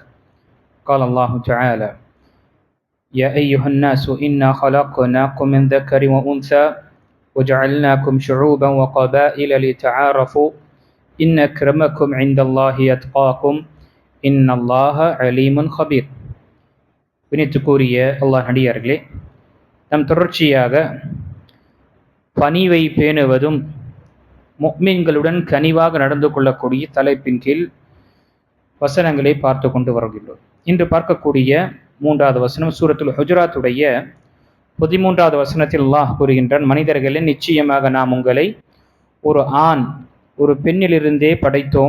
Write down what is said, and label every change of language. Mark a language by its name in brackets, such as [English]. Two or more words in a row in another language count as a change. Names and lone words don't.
[Arabic] قال الله تعالى: يا أيها الناس إنا خلقناكم من ذكر وأنثى وجعلناكم شعوبا وقبائل لتعارفوا إن أكرمكم عند الله أتقاكم إن الله عليم خبير. [Tamil] வினித்துக்குரிய அல்லாஹ் நடிகார்களே, நம் தொடர்ச்சியாக பணிவை பேணுவதும் முஃமின்களுடன் கனிவாக நடந்து கொள்ளக்கூடிய தலைப்பின் கீழ் வசனங்களை பார்த்து கொண்டு வருகின்றோம். இன்று பார்க்கக்கூடிய 3வது வசனம் சூரத்துல் ஹுஜராத்துடைய 13வது வசனத்தில் அல்லாஹ் கூறுகின்றான்: மனிதர்களே, நிச்சயமாக நாம் உங்களை ஒரு ஆண் ஒரு பெண்ணிலிருந்தே படைத்தோம்.